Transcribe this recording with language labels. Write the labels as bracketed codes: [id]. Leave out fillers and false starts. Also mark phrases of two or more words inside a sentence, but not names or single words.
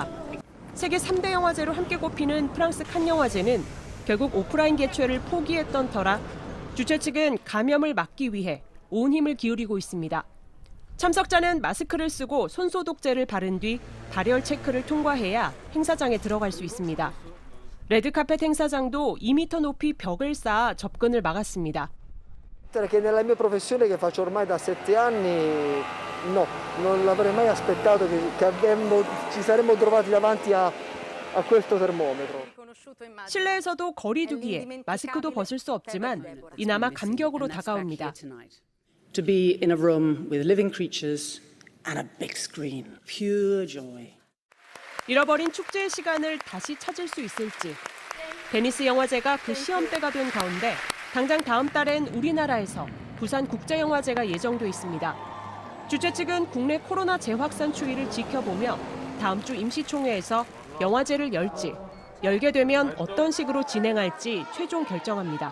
[ko] 세계 3대 영화제로 함께 꼽히는 프랑스 칸 영화제는 결국 오프라인 개최를 포기했던 터라 주최 측은 감염을 막기 위해 온 힘을 기울이고 있습니다. 참석자는 마스크를 쓰고 손소독제를 바른 뒤 발열 체크를 통과해야 행사장에 들어갈 수 있습니다. 레드카펫 행사장도 2m 높이 벽을 쌓아 접근을 막았습니다. [it] Che nella mia professione che faccio ormai da 7 anni, no, non l'avrei mai aspettato che ci saremmo trovati davanti a questo termometro. [ko] 실내에서도 거리 두기에 마스크도 벗을 수 없지만 이나마 감격으로 다가옵니다. [en] To be in a room with living creatures and a big screen, pure joy. [ko] 잃어버린 축제의 시간을 다시 찾을 수 있을지. 베니스 영화제가 그 시험대가 된 가운데 당장 다음 달엔 우리나라에서 부산국제영화제가 예정돼 있습니다. 주최 측은 국내 코로나 재확산 추이를 지켜보며 다음 주 임시총회에서 영화제를 열지, 열게 되면 어떤 식으로 진행할지 최종 결정합니다.